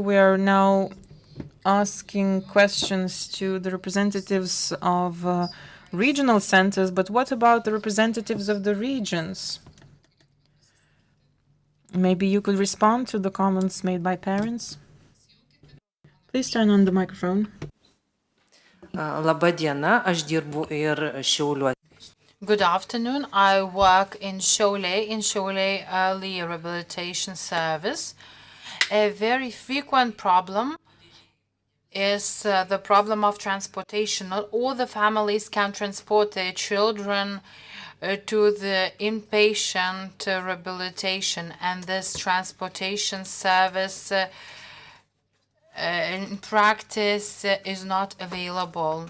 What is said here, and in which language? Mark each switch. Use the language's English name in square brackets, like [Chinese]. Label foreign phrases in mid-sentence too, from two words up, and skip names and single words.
[English] We are now asking questions to the representatives of regional centers, but what about the representatives of the regions? Maybe you could respond to the comments made by parents. Please turn on the microphone. [Lithuanian] Labą dieną, aš dirbu ir Šiauliuose. [English] Good afternoon. I work in Šiauliai Early Rehabilitation Service. A very frequent problem is the problem of transportation. Not all the families can transport their children to the inpatient rehabilitation, and this transportation service in practice is not available.